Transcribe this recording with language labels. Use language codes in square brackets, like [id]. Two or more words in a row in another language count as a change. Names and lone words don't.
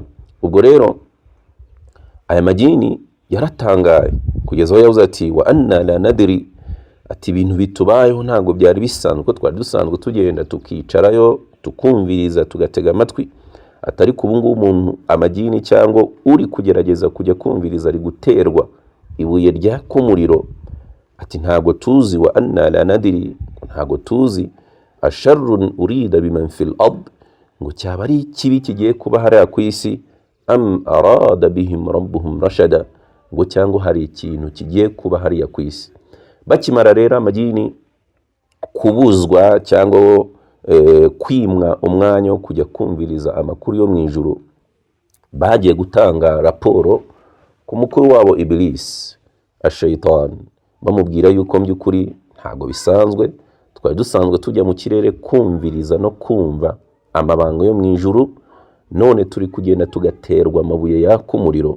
[rw] Ubwo rero aya majini yaratangaye kugeza aho yavuze ati [ar] وأنا لا ندري, [rw] ati ibintu bitubayeho ntago byari bisanzwe ko twari dusanzwe tugenda tukicarayo tukumviriza tugatega amatwi, atari ku bungu umuntu amajini cyangwa uri kugerageza kujya kumviriza ari guterwa ibuye rya kumuriro. Ati ntago tuzi [ar] وأنا لا ندري, [rw] ntago tuzi [ar] أشر أريد بمن في الأرض, [rw] ngo cyaba ari kibi kigiye kuba hariya ku isi, [ar] أم أراد بهم ربهم رشدا, [rw] ngo cyangwa hari ikintu kigiye kuba hariya ku isi. Bakimara rero amajini kubuzwa cyangwa kwimwa umwanya wo kujya kumviriza amakuru yo mu ijuru, bagiye gutanga raporo ku mukuru wabo Iblis ashaitan, bamubwira yuko by'ukuri ntago bisanzwe, twari dusanzwe tujya mu kirere kumviriza no kumva amabanga yo mu ijuru, none turi kugenda tugaterwa amabuye yaka umuriro.